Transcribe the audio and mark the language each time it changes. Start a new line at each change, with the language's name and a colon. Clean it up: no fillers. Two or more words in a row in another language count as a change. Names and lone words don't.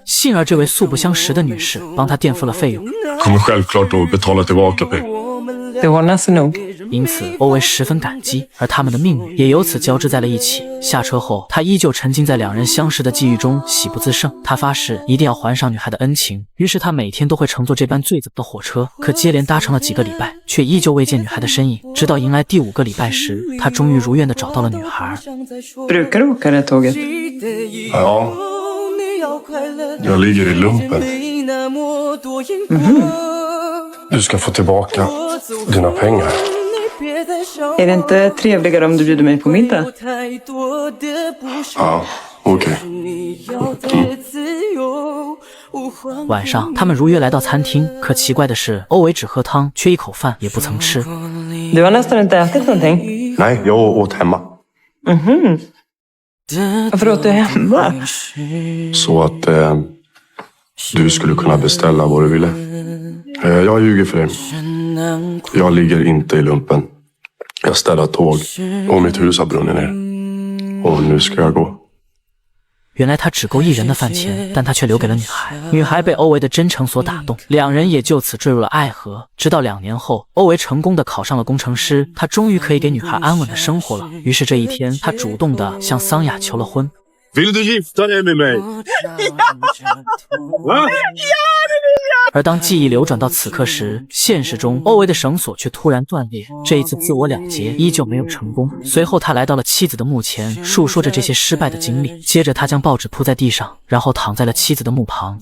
Chinese: 幸而这位素不相识的女士帮他垫付了费用。因此欧维十分感激，而他们的命运也由此交织在了一起。下车后，他依旧沉浸在两人相识的际遇中，喜不自胜。他发誓一定要还上女孩的恩情，于是他每天都会乘坐这班最早的火车。可接连搭乘了几个礼拜，却依旧未见女孩的身影。直到迎来第5个礼拜时，他终于如愿地找到了女孩。
Swedish: Brukar du åka det tåget? Ja, jag ligger i lumpen. Du ska få tillbaka dina pengar. Är det inte trevligare om du bjuder mig på middag? Ja, okej.
Chinese: 晚上，他们如约来到餐厅，可奇怪的是，欧维只喝汤，却一口饭也不曾吃。
Swedish: Du har nästan inte ätit någonting. Nej, jag åt hemma. Varför åt du hemma? Så att du skulle kunna beställa vad du ville. Jag ljuger för dig. Jag ligger inte i lumpen. Jag städar tåg och mitt hus har brunnit ner. Och nu ska jag gå.
Chinese: 原来他只够1人的饭钱，但他却留给了女孩。女孩被欧维的真诚所打动，两人也就此坠入了爱河。直到2年后，欧维成功的考上了工程师，他终于可以给女孩安稳的生活了。于是这一天，他主动的向桑雅求了婚。
Swedish: Vill du gifta dig med mig?
Chinese: 而当记忆流转到此刻时，现实中欧维的绳索却突然断裂。这一次自我了结依旧没有成功。随后他来到了妻子的墓前，述说着这些失败的经历。接着他将报纸铺在地上，然后躺在了妻子的墓旁。